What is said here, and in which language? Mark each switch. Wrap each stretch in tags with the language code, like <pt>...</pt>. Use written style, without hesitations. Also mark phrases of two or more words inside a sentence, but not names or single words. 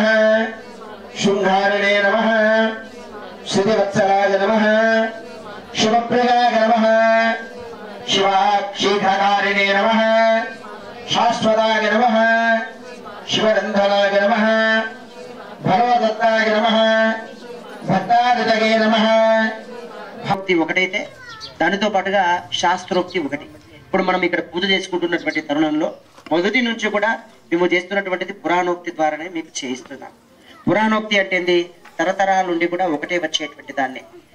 <sa>शुंघारिणे नमः श्रीवत्सलाय नमः शिवप्रियाय नमः शिवाक्षीघकारिणे नमः शाश्वताय नमः शिवरन्धनाय नमः भगवदत्ताय नमः भक्तादितये नमः</sa> <te>భక్తి ఒకటైతే దానితో పాటుగా శాస్త్రోక్తి ఒకటి. ఇప్పుడు మనం ఇక్కడ పూజ చేసుకుంటున్నటువంటి తరుణంలో మొదటి నుంచి కూడా మేము చేస్తున్నటువంటిది పురాణోక్తి ద్వారానే మీకు చేయిస్తున్నాం. పురాణోక్తి అంటే ఏంది? తరతరాల నుండి కూడా ఒకటే వచ్చేటువంటి దాన్ని.</te>